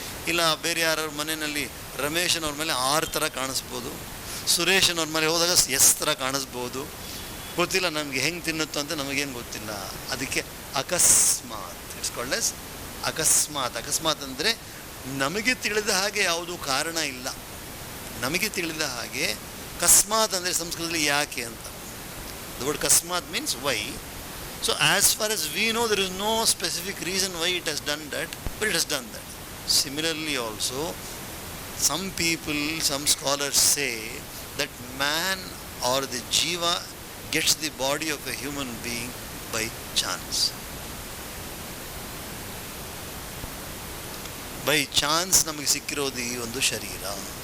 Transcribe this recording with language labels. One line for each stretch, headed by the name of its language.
Kannada: ಇಲ್ಲ ಬೇರೆ ಯಾರವ್ರ ಮನೆಯಲ್ಲಿ ರಮೇಶನವ್ರ ಮೇಲೆ ಆರ್ ಥರ ಕಾಣಿಸ್ಬೋದು, ಸುರೇಶನವ್ರ ಮೇಲೆ ಹೋದಾಗ ಎಸ್ ಥರ ಕಾಣಿಸ್ಬೋದು, ಗೊತ್ತಿಲ್ಲ ನಮಗೆ ಹೆಂಗೆ ತಿನ್ನುತ್ತೋ ಅಂತ ನಮಗೇನು ಗೊತ್ತಿಲ್ಲ. ಅದಕ್ಕೆ ಅಕಸ್ಮಾತ್,
English: it's called as
Kannada: ಅಕಸ್ಮಾತ್ ಅಂದರೆ ನಮಗೆ ತಿಳಿದ ಹಾಗೆ ಯಾವುದೂ ಕಾರಣ ಇಲ್ಲ. ನಮಗೆ ತಿಳಿದ ಹಾಗೆ ಕಸ್ಮಾತ್ ಅಂದರೆ ಸಂಸ್ಕೃತದಲ್ಲಿ ಯಾಕೆ ಅಂತ.
English: The word kasmat means why. So as far as we know, there is no specific reason why it has done that, but it has done that. Similarly also, some scholars say that man or the jiva gets the body of a human being by chance. By chance
Kannada: ನಮಗೆ ಸಿಕ್ಕಿರೋದು ಈ ಒಂದು ಶರೀರ.